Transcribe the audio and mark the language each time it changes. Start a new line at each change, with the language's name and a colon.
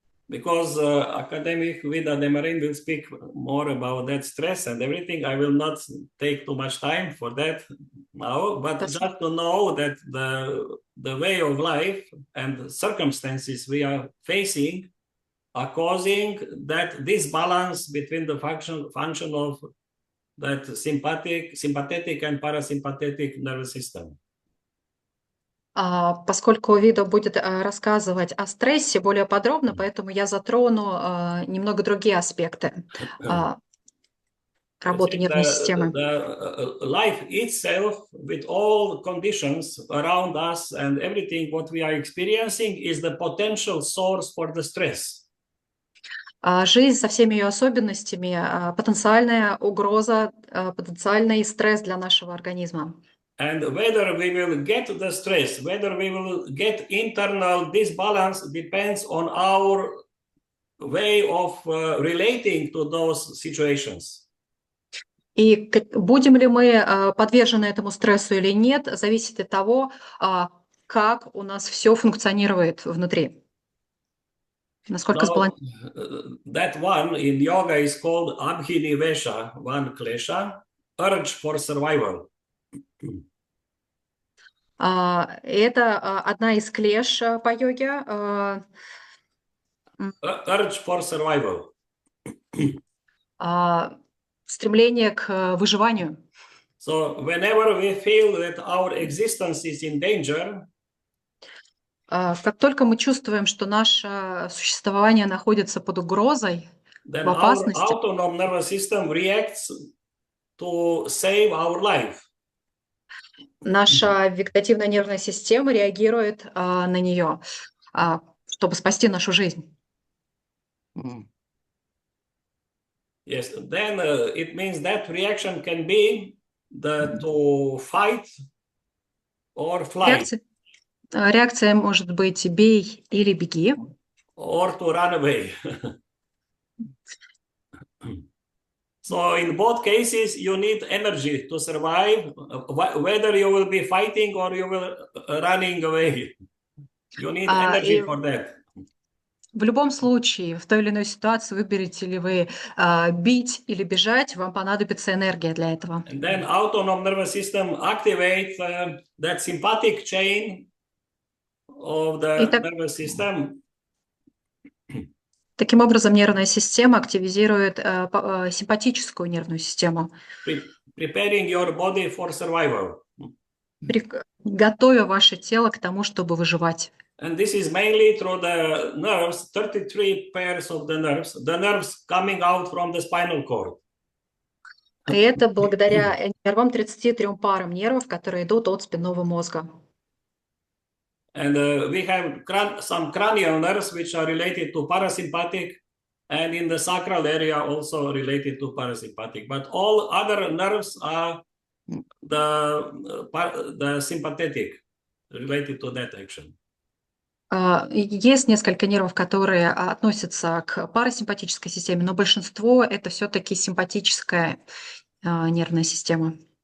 English: Because academic Vida Demarin will speak more about that stress and everything, I will not take too much time for that now, but just to know that the way of life and circumstances we are facing are causing that disbalance between the function of that sympathetic and parasympathetic nervous system.
Russian: Поскольку Вида будет рассказывать о стрессе более подробно, поэтому я затрону немного другие аспекты работы нервной системы.
English: The life itself, with all conditions around us and everything what we are experiencing, is the potential source for the stress.
Russian: Жизнь со всеми ее особенностями, потенциальная угроза, потенциальный стресс для нашего организма.
English: And whether we will get the stress, whether we will get internal disbalance, depends on our way of relating to those situations.
Russian: И будем ли мы подвержены этому стрессу или нет, зависит от того, как у нас все функционирует внутри. Насколько сбалансировано.
English: That one in yoga is called abhinivesha, one klesha, urge for survival.
Russian: Это одна из клеш по йоге.
English: Urge for survival.
Russian: Стремление к выживанию.
English: So whenever we feel that our existence is in danger,
Russian: как только мы чувствуем, что наше существование находится под угрозой,
English: then
Russian: в опасности,
English: our autonomous nervous system reacts to save our life.
Russian: Наша вегетативная нервная система реагирует на нее, чтобы спасти нашу жизнь.
English: Yes, then it means that reaction can be to fight or flight.
Russian: Реакция может быть бей или беги.
English: Or to run away. So in both cases, you need energy to survive, whether you will be fighting or you will running away. You need energy for that.
Russian: В любом случае, в той или иной ситуации, выберете ли вы бить или бежать, вам понадобится энергия для этого.
English: And then autonomous nervous system activates that sympathetic chain of the
Russian: И
English: nervous system.
Russian: таким образом нервная система активизирует симпатическую нервную систему,
English: Preparing your body for survival.
Russian: готовя ваше тело к тому, чтобы выживать.
English: And this is mainly through the nerves, 33 pairs of the nerves coming out from the spinal cord.
Russian: И это благодаря нервам 33 парам нервов, которые идут от спинного мозга.
English: And we have some cranial nerves which are related to parasympathetic, and in the sacral area also related to parasympathetic. But all other nerves are the sympathetic, related to that action.
Russian: Есть несколько нервов, которые относятся к парасимпатической системе, но большинство это все-таки симпатическая нервная система.